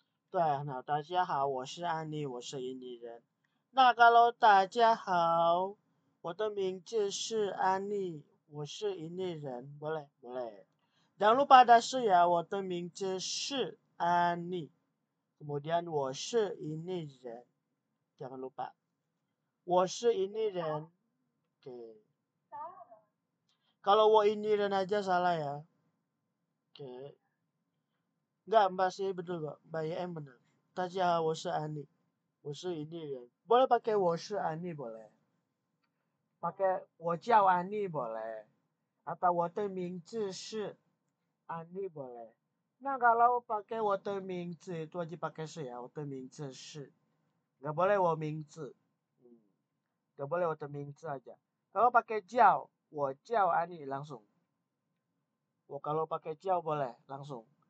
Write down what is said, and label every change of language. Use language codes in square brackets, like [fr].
[zh] 对，那大家好，我是安妮，我是印尼人。那 [id] kalau [zh] 大家好，我的名字是安妮，我是印尼人。 [id] boleh boleh. Jangan lupa ada [zh] 是ya, 我的名字是安妮。 [id] Kemudian [zh] 我是印尼人， [id] jangan lupa. [zh] 我是印尼人。Oke. [id] Kalau [zh] 我印尼人 [id] aja salah ya. Oke. Enggak, Mbak sih betul kok. Mbak YM benar. [zh] 大家好，我是安妮，我是印尼人。 [id] boleh pakai [zh] 我是安妮 [id] boleh. Pakai [zh] 我叫安妮 [id] boleh. Atau [zh] 我的名字是安妮 boleh. [id] Nah kalau pakai 我的名字 itu wajib pakai 是 ya. [zh] 我的名字是. [id] Nggak boleh [zh] 我名字. [id] Gak boleh [zh] 我的名字 [id] aja. Kalau pakai 叫， [zh] 我叫Ani [id] langsung. Kalau pakai 叫 boleh langsung.